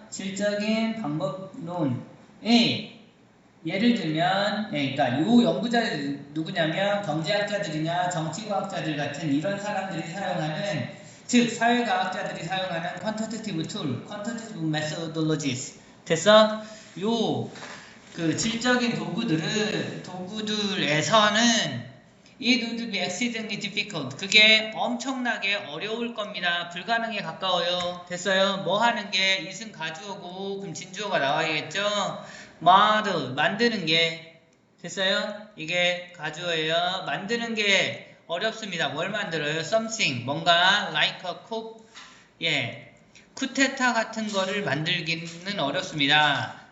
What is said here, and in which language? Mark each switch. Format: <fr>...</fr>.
<ko>질적인 방법론의 예를 들면, 예, 그러니까 요 연구자들 누구냐면 경제학자들이나 정치과학자들 같은 이런 사람들이 사용하는, 즉 사회과학자들이 사용하는 퀀터테이티브 툴, 퀀터테이티브 메소돌로지스. 됐어? 요 그 질적인 도구들에서는</ko> <en>it would be exceedingly difficult.</en> <ko>그게 엄청나게 어려울 겁니다. 불가능에 가까워요. 됐어요? 뭐 하는 게 it은 가주어고 그럼 진주어가 나와야겠죠? model 만드는 게 됐어요? 이게 가주어예요. 만드는 게 어렵습니다. 뭘 만들어요? something 뭔가</ko> <en>like a coup,</en> <ko>예, 쿠데타 같은 거를 만들기는 어렵습니다.</ko>